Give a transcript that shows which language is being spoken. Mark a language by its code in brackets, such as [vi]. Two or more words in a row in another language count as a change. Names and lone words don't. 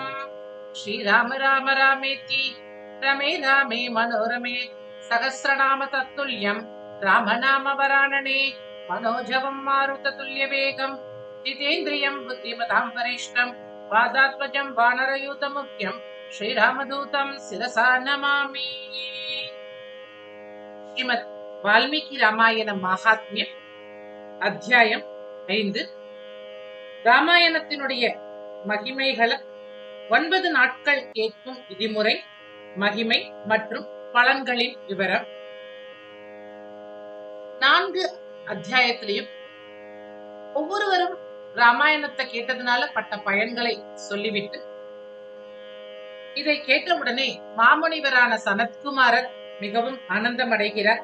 [sa] श्रीराम राम रामेति रमे रामे मनोरमे सहस्रनाम तत्तुल्यं रामनामवरानने मनोजवं मारुततुल्यवेगं जितेन्द्रियं बुद्धिमतां वरिष्ठं वादात्मजं वानरयूतमुख्यं श्रीरामदूतं शिरसा नमामि। [ta] श्रीमद् வால்மீகி ராமாயண மகாத்மியம் அத்தியாயம் 5. ராமாயணத்தினுடைய மகிமைகளை 9 நாட்கள் கேட்கும் விதிமுறை, மகிமை மற்றும் பலன்களின் விவரம். 4 அத்தியாயத்திலையும் ஒவ்வொருவரும் ராமாயணத்தை கேட்டதுனால பட்ட பயன்களை சொல்லிவிட்டு, இதை கேட்டவுடனே மாமுனிவரான சனத்குமாரர் மிகவும் ஆனந்தம் அடைகிறார்.